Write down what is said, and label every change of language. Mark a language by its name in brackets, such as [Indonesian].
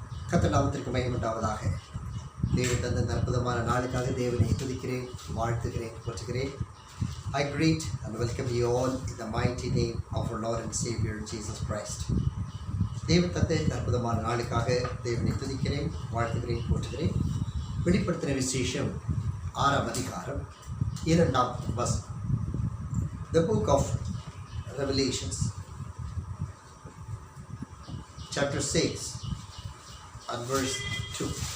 [Tamil] கர்த்தர் நாமத்திற்கு மகிமை உண்டாவதாக. தேவன் தந்த இந்த அற்புதமான நாளுக்காக தேவனை துதிக்கிறேன், வாழ்த்துகிறேன், போற்றுகிறேன். [English] I greet and welcome you all in the mighty name of our Lord and Savior Jesus Christ. [Tamil] தேவன் தந்த இந்த அற்புதமான நாளுக்காக தேவனை துதிக்கிறேன், வாழ்த்துகிறேன், போற்றுகிறேன். வெளிப்படுத்தின விசேஷம் 6ஆம் அதிகாரம் 2ஆம் வசனம். [English] The book of Revelations chapter 6 and verse 2.